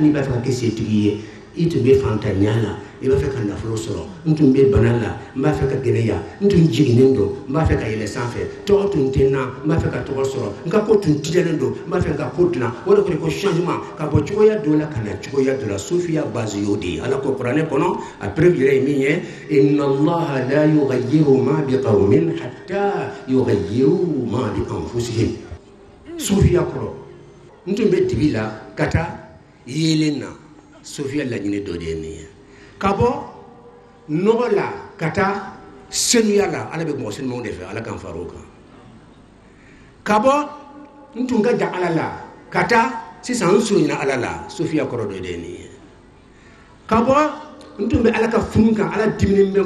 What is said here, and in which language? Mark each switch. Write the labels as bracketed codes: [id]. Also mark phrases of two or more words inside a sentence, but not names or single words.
[bm] n'i b'a fɛ ka kɛ setigi ye i tun bɛ fantanya la i b'a fɛ ka nafolo sɔrɔ n tun bɛ bana la n b'a fɛ ka gɛlɛya n tun jiginnen don n b'a fɛ ka yɛlɛ sanfɛ tɔgɔ tun tɛ n na n b'a fɛ ka tɔgɔ sɔrɔ n ka ko tun tigɛlen don n b'a fɛ ka ko dilan o de ko changement ka bɔ cogoya dɔ la ka na cogoya dɔ la Sofia base y'o de ye ala ko kuranɛ kɔnɔ a preuve yɛrɛ ye min ye [ar] إن الله لا يغير ما بقوم حتى يغيروا ما بأنفسهم [bm] Sofia kɔrɔ n tun bɛ dibi la ka taa yeelen na Sofia laɲini dɔ de ye nin ye ka bɔ nɔgɔ la ka taa senuya la ala bɛ mɔgɔ senumanw de fɛ ala k'an far'o kan ka bɔ n tun ka jan ala la ka taa sisan n surunyana ala la Sofia kɔrɔ dɔ de ye nin ye ka bɔ n tun bɛ ala ka funu kan ala diminen bɛ n